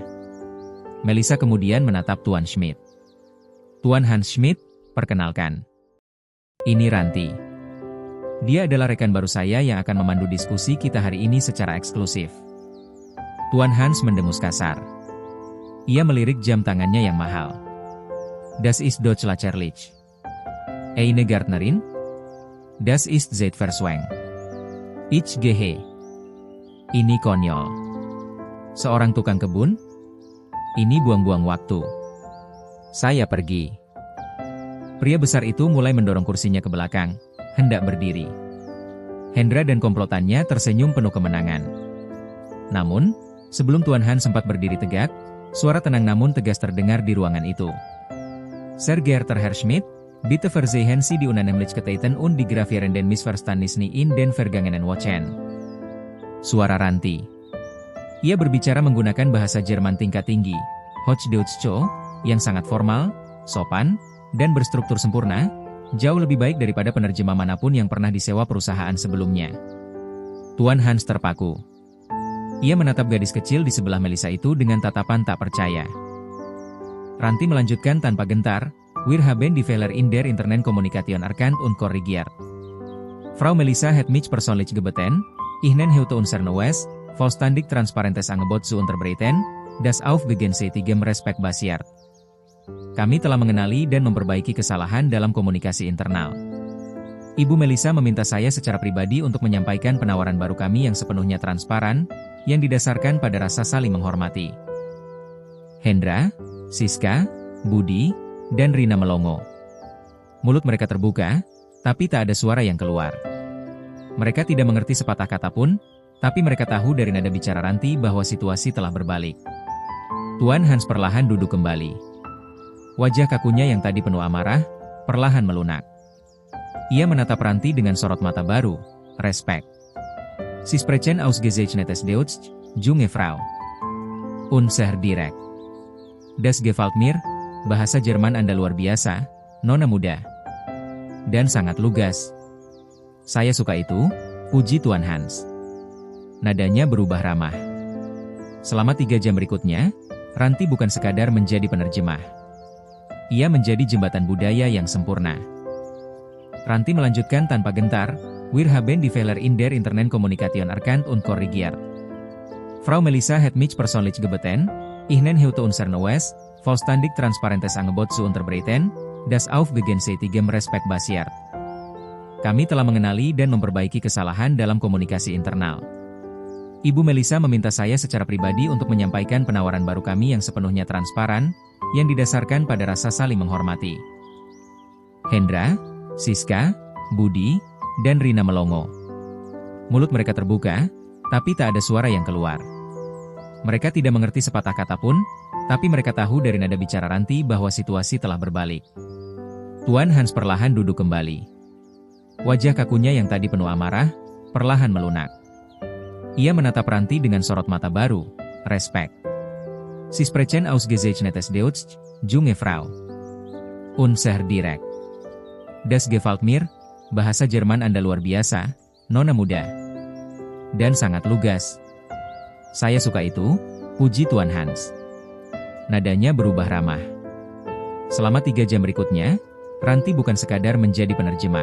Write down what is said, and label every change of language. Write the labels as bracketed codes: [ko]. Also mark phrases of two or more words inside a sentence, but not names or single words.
[id] Melisa kemudian menatap Tuan Schmidt. "Tuan Hans Schmidt, perkenalkan. Ini Ranti. Dia adalah rekan baru saya yang akan memandu diskusi kita hari ini secara eksklusif." Tuan Hans mendengus kasar. Ia melirik jam tangannya yang mahal. [de] "Das ist Deutsch Lacherlich. Eine Gärtnerin? Das ist Zeitverschwendung. Ich gehe." [id] Ini konyol. Seorang tukang kebun? Ini buang-buang waktu. Saya pergi. Pria besar itu mulai mendorong kursinya ke belakang, hendak berdiri. Hendra dan komplotannya tersenyum penuh kemenangan. Namun, sebelum Tuan Han sempat berdiri tegak, suara tenang namun tegas terdengar di ruangan itu. [de] "Sehr geehrter Herr Schmidt, bitte versehen Sie die Unannehmlichkeiten und die gravierenden Missverständnisse in den vergangenen Wochen." [id] Suara Ranti. Ia berbicara menggunakan bahasa Jerman tingkat tinggi, Hochdeutsch, yang sangat formal, sopan, dan berstruktur sempurna, jauh lebih baik daripada penerjemah manapun yang pernah disewa perusahaan sebelumnya. Tuan Hans terpaku. Ia menatap gadis kecil di sebelah Melisa itu dengan tatapan tak percaya. Ranti melanjutkan tanpa gentar, [de] "Wir haben die Fehler in der internen Kommunikation erkannt und korrigiert. Frau Melisa hat mich persönlich gebeten, Ihnen heute unser neues, vollständig transparentes Angebot zu unterbreiten, das auf gegenseitigem Respekt basiert." [id] Kami telah mengenali dan memperbaiki kesalahan dalam komunikasi internal. Ibu Melisa meminta saya secara pribadi untuk menyampaikan penawaran baru kami yang sepenuhnya transparan, yang didasarkan pada rasa saling menghormati. Hendra, Siska, Budi, dan Rina melongo. Mulut mereka terbuka, tapi tak ada suara yang keluar. Mereka tidak mengerti sepatah kata pun, tapi mereka tahu dari nada bicara Ranti bahwa situasi telah berbalik. Tuan Hans perlahan duduk kembali. Wajah kakunya yang tadi penuh amarah, perlahan melunak. Ia menatap Ranti dengan sorot mata baru, respect. [de] "Sie sprechen ausgezeichnetes Deutsch, junge Frau. Und sehr direkt. Das gefällt mir, [id] bahasa Jerman Anda luar biasa, nona muda. Dan sangat lugas. Saya suka itu," puji Tuan Hans. Nadanya berubah ramah. Selama 3 jam berikutnya, Ranti bukan sekadar menjadi penerjemah. Ia menjadi jembatan budaya yang sempurna. Ranti melanjutkan tanpa gentar, [de] "Wir haben die Fehler in der internen Kommunikation erkannt und korrigiert. Frau Melisa hat mich persönlich gebeten, Ihnen heute unser neues, vollständig transparentes Angebot zu unterbreiten, das auf gegenseitigem Respekt basiert." [id] Kami telah mengenali dan memperbaiki kesalahan dalam komunikasi internal. Ibu Melisa meminta saya secara pribadi untuk menyampaikan penawaran baru kami yang sepenuhnya transparan, yang didasarkan pada rasa saling menghormati. Hendra, Siska, Budi, dan Rina melongo. Mulut mereka terbuka, tapi tak ada suara yang keluar. Mereka tidak mengerti sepatah kata pun, tapi mereka tahu dari nada bicara Ranti bahwa situasi telah berbalik. Tuan Hans perlahan duduk kembali. Wajah kakunya yang tadi penuh amarah, perlahan melunak. Ia menatap Ranti dengan sorot mata baru, respect. [de] "Sie sprechen ausgezeichnetes Deutsch, junge Frau. Und sehr direkt. Das gefällt mir, [id] bahasa Jerman Anda luar biasa, nona muda. Dan sangat lugas. Saya suka itu," puji Tuan Hans. Nadanya berubah ramah. Selama 3 jam berikutnya, Ranti bukan sekadar menjadi penerjemah.